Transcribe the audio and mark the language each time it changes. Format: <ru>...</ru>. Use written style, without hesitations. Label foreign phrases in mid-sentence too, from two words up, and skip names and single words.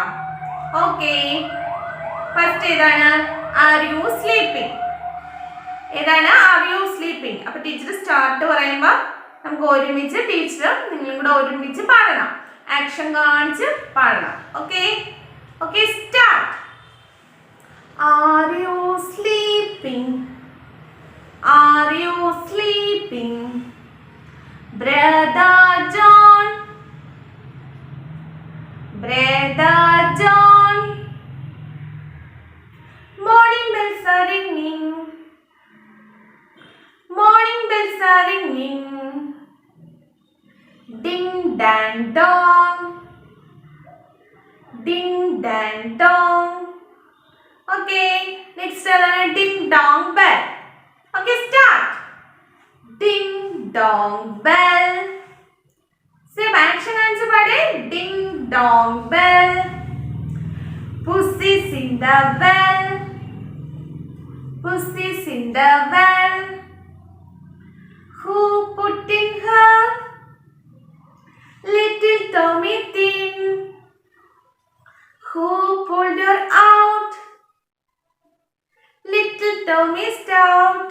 <ml>ഓക്കെ, ഫസ്റ്റ് ഏതാണ്?</ml> <en>are you sleeping? ഏതാണ്? are you sleeping?</en> <ml>അപ്പൊ</ml> <en>teacher start</en> <ml>പറയുമ്പോൾ നമുക്ക് ഒരുമിച്ച് ടീച്ചറും നിങ്ങളും കൂടെ ഒരുമിച്ച് പാടണം. ആക്ഷൻ കാണിച്ച് പാടണം.</ml> <en>okay okay, start. are you sleeping? Are you sleeping? Brother John. Brother John. Morning bells are ringing. Morning bells are ringing. Ding dang dong. Ding dang dong. Okay, next ding dong bell. Okay, start. Ding dong bell. Same action answer pade. Ding dong bell. Pussy's in the well. Pussy's in the well. Who put in her little tummy thin? Who pulled her out little tummy stout?</en>